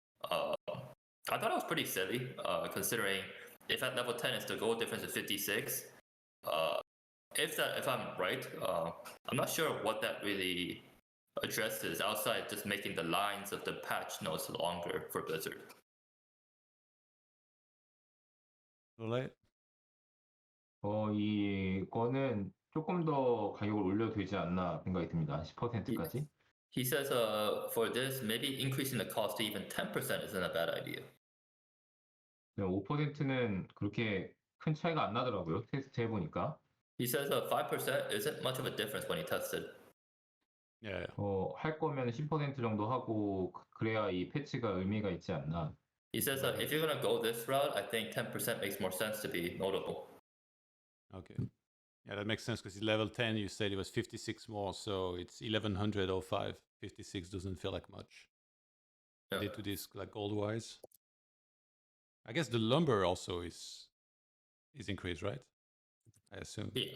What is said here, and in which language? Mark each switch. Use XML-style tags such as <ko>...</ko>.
<en>I thought it was pretty silly, considering if at level 10 it's the gold difference is 56. If I'm right, I'm not sure what that really addresses outside just making the lines of the patch notes longer for Blizzard. LawLiet?</en> <ko>이거는 조금 더 가격을 올려도 되지 않나 생각이 듭니다. 10%까지.</ko> <en>He says for this, maybe increasing the cost to even 10% isn't a bad idea.</en> <ko>5%는 그렇게 큰 차이가 안 나더라고요. 테스트 해보니까.</ko> <en>He says 5% isn't much of a difference when he tested. Yeah.</en> <ko>할 거면 10% 정도 하고 그래야 이 패치가 의미가 있지 않나.</ko> <en>He says if you're gonna go this route, I think 10% makes more sense to be notable. Okay. Yeah, that makes sense because at level 10 you said it was 56 more, so it's 1105. 56 doesn't feel like much. Yeah. Added to this, like gold-wise. I guess the lumber also is increased, right? I assume.</en>